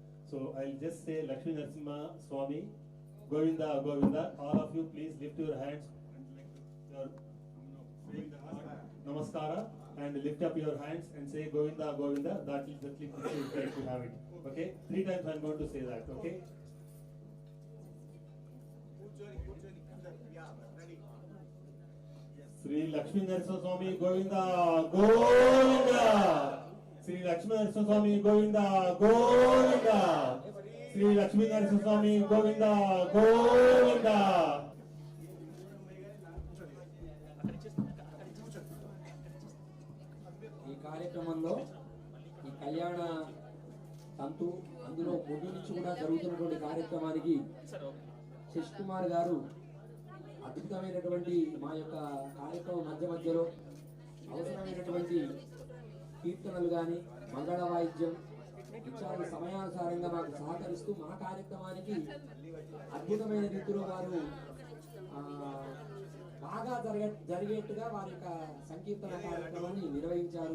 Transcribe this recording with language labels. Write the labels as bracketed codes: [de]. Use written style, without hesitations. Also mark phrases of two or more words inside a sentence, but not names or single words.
[en] So I'll just say Lakshmi Narasimha Swami, Govinda, Govinda. All of you please lift your hands and your Namaskara and lift up your hands and say Govinda, Govinda. That is the clip which is right to have it. Okay? 3 times I'm going to say that. Okay? Sri Lakshmi Narasimha Swami Govinda, Govinda. Sri Lakshmi Narasimha Swami Govinda, Govinda. Sri Lakshmi Narasimha Swami Govinda, Govinda. [te] ఈ కార్యక్రమంలో ఈ కళ్యాణ తంతు అందులో ముందు నుంచి కూడా జరుగుతున్నటువంటి కార్యక్రమానికి శశి కుమార్ గారు అద్భుతమైనటువంటి మా యొక్క కార్యక్రమం మధ్యలో అవసరమైనటువంటి కీర్తనలు కానీ మంగళ వాయిద్యం ఇత్యాది సమయానుసారంగా మాకు సహకరిస్తూ మా కార్యక్రమానికి అద్భుతమైన రీతిలో వారు బాగా జరిగేట్టుగా వారి యొక్క సంకీర్తన కార్యక్రమాన్ని నిర్వహించారు.